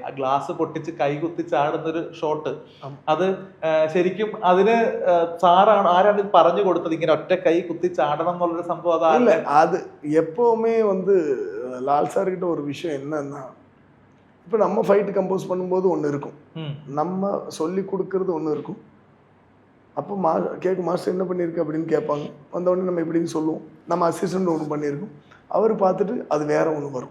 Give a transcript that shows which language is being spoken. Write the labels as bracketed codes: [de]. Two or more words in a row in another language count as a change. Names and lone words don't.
[ml] ഗ്ലാസ് പൊട്ടിച്ച് കൈ കുത്തി ചാടുന്നൊരു ഷോട്ട്. അത് ശരിക്കും അതിന് ആരാണ് ഇത് പറഞ്ഞു കൊടുത്തത് ഇങ്ങനെ ഒറ്റ കൈ കുത്തി ചാടണം എന്നുള്ളൊരു സംഭവം? [ta] இல்ல அது எப்பவுமே லால் சார் கிட்ட ஒரு விஷயம் என்னன்னா, இப்போ நம்ம ஃபைட் கம்போஸ் பண்ணும்போது ஒன்று இருக்கும், நம்ம சொல்லி கொடுக்கறது ஒன்று இருக்கும். அப்போ கேட்கும் மாஸ்டர் என்ன பண்ணியிருக்கு அப்படின்னு கேட்பாங்க. வந்தவுடனே நம்ம எப்படின்னு சொல்லுவோம். நம்ம அசிஸ்டன்ட் ஒன்று பண்ணியிருக்கோம், அவர் பார்த்துட்டு அது வேற ஒன்று வரும்.